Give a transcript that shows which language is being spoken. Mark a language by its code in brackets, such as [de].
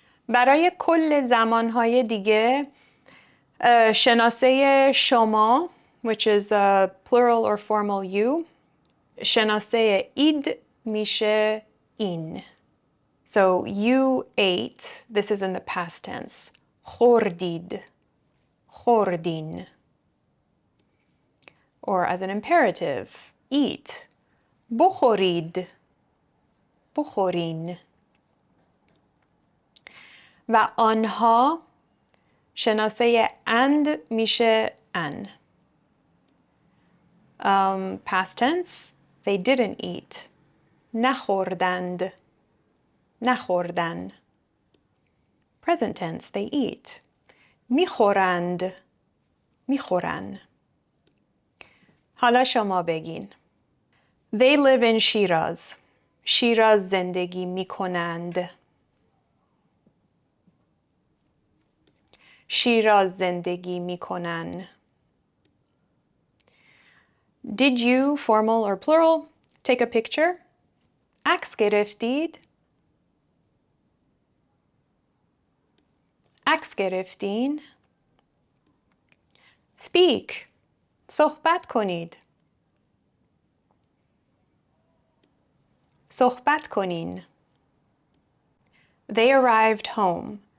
[fa] برای کل زمانهای دیگه شناسه شما [en] which is plural or formal you [fa] شناسه اید میشه این. [en] So you ate, this is in the past tense. [fa] خوردید، خوردین. [en] Or as an imperative, eat. [fa] بخورید، بخورین. و آنها شناسه اند میشه ان. [en] Past tense, they didn't eat. [fa] نخوردند، نخوردن. [en] Present tense, they eat. [fa] میخورند، میخورن. حالا شما بگین. [en] They live in Shiraz. [fa] شیراز زندگی میکنند. شیراز زندگی میکنن. [en] Did you, formal or plural, take a picture? [fa] عکس گرفتید؟ عکس گرفتین؟ [en] Speak. [fa] صحبت کنید. صحبت کنین. [en] They arrived home.